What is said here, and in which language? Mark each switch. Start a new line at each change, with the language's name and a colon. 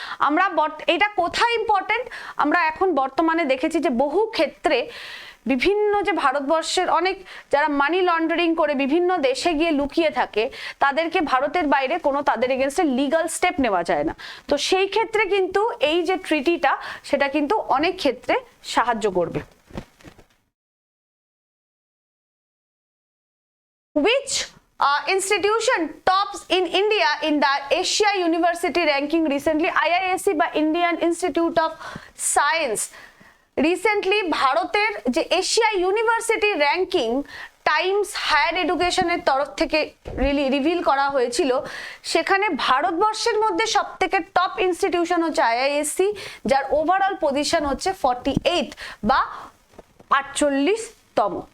Bangla: আমরা এটা কোথায় ইম্পর্টেন্ট, আমরা এখন বর্তমানে দেখেছি যে বহু ক্ষেত্রে বিভিন্ন যে ভারতবর্ষের অনেক যারা মানি লন্ডারিং করে বিভিন্ন দেশে গিয়ে লুকিয়ে থাকে তাদেরকে ভারতের বাইরে কোনো তাদের এগেনস্টে লিগাল স্টেপ নেওয়া যায় না। তো সেই ক্ষেত্রে কিন্তু এই যে ট্রিটিটা সেটা কিন্তু অনেক ক্ষেত্রে সাহায্য করবে।
English: Which institution tops in India in the Asia University ranking recently?
Bangla: IISc বা Indian Institute of Science recently ভারতের যে Asia university ranking Times higher এডুকেশনের তরফ থেকে রিভিল করা হয়েছিল, সেখানে ভারতবর্ষের মধ্যে সব থেকে টপ ইনস্টিটিউশন হচ্ছে আইআইএসসি, যার ওভারঅল পজিশন হচ্ছে 48 বা 48তম।